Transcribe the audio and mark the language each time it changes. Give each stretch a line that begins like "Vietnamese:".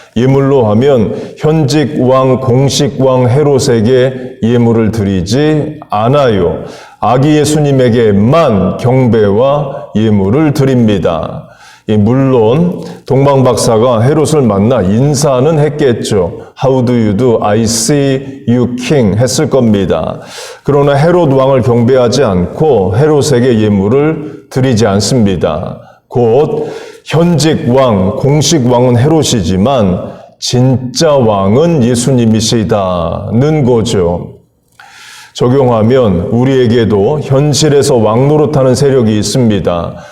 Korean: 예물로 하면 현직 왕, 공식 왕 헤롯에게 예물을 드리지 않아요. 아기 예수님에게만 경배와 예물을 드립니다. 물론 동방박사가 헤롯을 만나 인사는 했겠죠.
English: How do you do? I see you king
Korean: 했을 겁니다. 그러나 헤롯 왕을 경배하지 않고 헤롯에게 예물을 드리지 않습니다. 곧 현직 왕, 공식 왕은 헤롯이지만 진짜 왕은 예수님이시다는 거죠. 적용하면 우리에게도 현실에서 왕 노릇하는 세력이 있습니다.